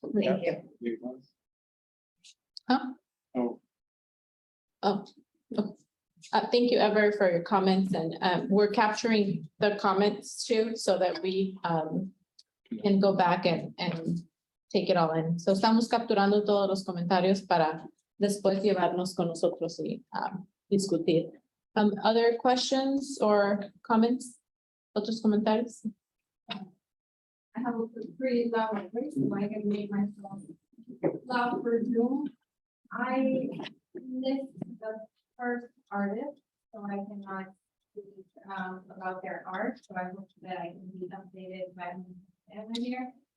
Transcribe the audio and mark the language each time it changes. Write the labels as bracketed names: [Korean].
[English] thank you. Huh? Oh. Oh. Thank you, Ever, for your comments, and we're capturing the comments too, so that we can go back and take it all in. [Spanish] So estamos capturando todos los comentarios para después llevarnos con nosotros y discutir. [English] Other questions or comments? [Spanish] Otros comentarios? [English] I have a pretty loud voice, so I can make myself loud for Zoom. I missed the first artist, so I cannot speak about their art, so I hope that I can be updated by Evan here.